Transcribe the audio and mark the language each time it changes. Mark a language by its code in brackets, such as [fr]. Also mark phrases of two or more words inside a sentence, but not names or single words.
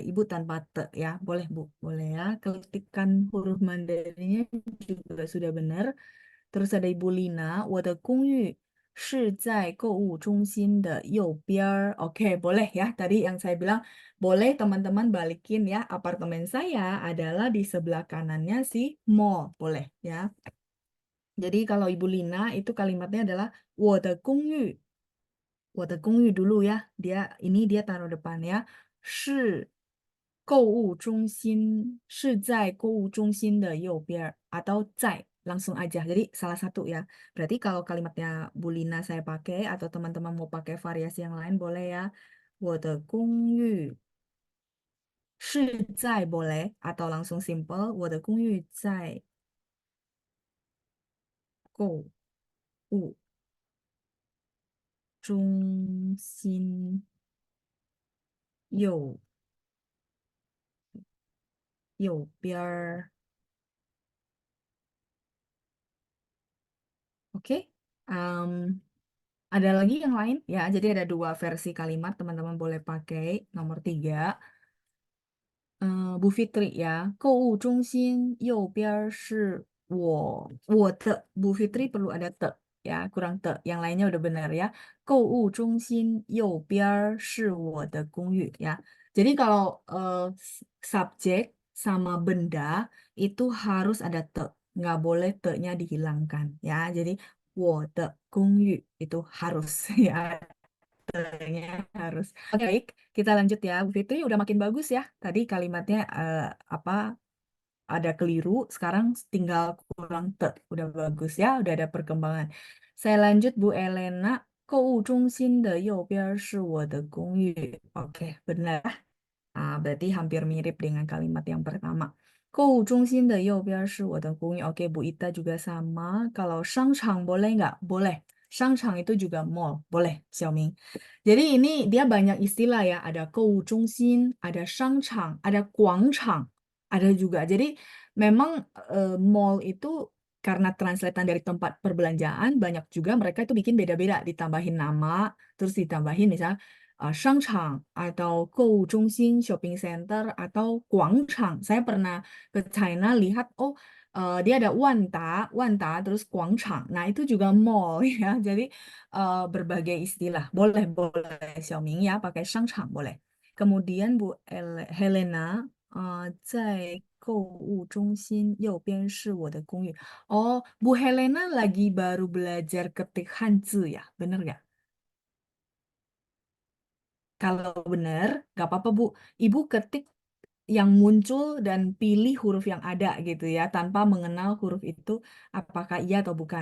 [id] Ibu tanpa te ya. Boleh, Bu. Boleh ya. Ketikan huruf Mandarinnya juga sudah benar. Terus ada Ibu Lina, [zh] 我的公寓是在购物中心的右边儿. [id] Oke, boleh ya. Tadi yang saya bilang, boleh teman-teman balikin ya. Apartemen saya adalah di sebelah kanannya si mall. Boleh ya. Jadi kalau Ibu Lina itu kalimatnya adalah [zh] 我的公寓我的公寓 [id] dulu ya. Dia taruh depan ya. [zh] 是购物中心是在购物中心的右边 atau 在 [id] langsung aja. Jadi salah satu ya. Berarti kalau kalimatnya Bu Lina saya pakai atau teman-teman mau pakai variasi yang lain boleh ya. [zh] 我的公寓是在 [id] boleh atau langsung simple. [zh] 我的公寓在购物中心右边儿。 [id] Oke, Em, ada lagi yang lain ya. Jadi ada dua versi kalimat teman-teman boleh pakai. Nomor 3, Bu Fitri ya. [zh] 购物中心右边儿是我的 [id] Bu Fitri perlu ada te ya, kurang te. Yang lainnya udah benar ya. [zh] 购物中心右边儿是我的公寓 ya. [id] Jadi kalau subjek sama benda itu harus ada te, nggak boleh te-nya dihilangkan ya. Jadi [zh] 我的公寓 [id] itu harus ya harus. Oke, baik, kita lanjut ya. Bu Fitri udah makin bagus ya. Tadi kalimatnya apa ada keliru, sekarang tinggal kurang te. Udah bagus ya, udah ada perkembangan. Saya lanjut Bu Elena. [zh] 购物中心的右边是我的公寓. [id] Oke, benar. Berarti hampir mirip dengan kalimat yang pertama. [zh] 购物中心的右边是我的公寓. [id] Oke, Bu Ita juga sama. Kalau 商场 boleh nggak? Boleh. 商场 itu juga mall. Boleh, Xiaoming. Jadi ini dia banyak istilah ya. Ada 购物中心, ada 商场, ada 广场, ada juga. Jadi memang mall itu karena translatean dari tempat perbelanjaan, banyak juga mereka itu bikin beda-beda. Ditambahin nama, terus ditambahin misalnya 商场 atau 购物中心 [en] shopping center [id] atau 广场. Saya pernah ke China lihat dia ada Wanda terus 广场. Nah, itu juga mall ya. Jadi berbagai istilah. Boleh Xiaoming ya pakai 商场 boleh. kemudian Bu Helena, [zh] 在购物中心右边是我的公寓. [id] Oh, Bu Helena lagi baru belajar ketik Hanzi ya, bener nggak? Kalau bener, nggak apa-apa Bu. Ibu ketik yang muncul dan pilih huruf yang ada gitu ya, tanpa mengenal huruf itu apakah iya atau bukan.